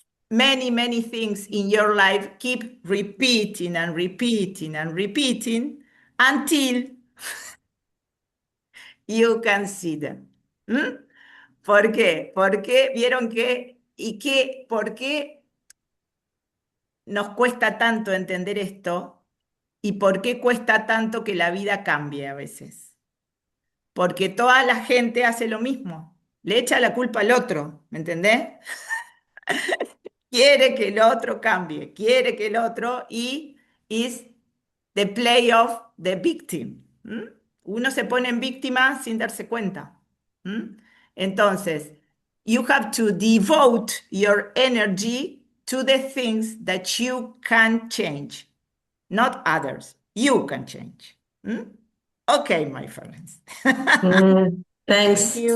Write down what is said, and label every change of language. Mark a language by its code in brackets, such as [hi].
[en] many, many things in your life keep repeating and repeating and repeating until you can see them. [es] ¿Por qué? Porque vieron por qué nos cuesta tanto entender esto y por qué cuesta tanto que la vida cambie a veces. Porque toda la gente hace lo mismo, le echa la culpa al otro, ¿me entendés? Quiere que el otro cambie, quiere que el otro y [en] is the play of the victim. [es] Uno se pone en víctima sin darse cuenta. Entonces, [en] you have to devote your energy to the things that you can change, not others. You can change. Okay, my friends. Thanks, Thank you.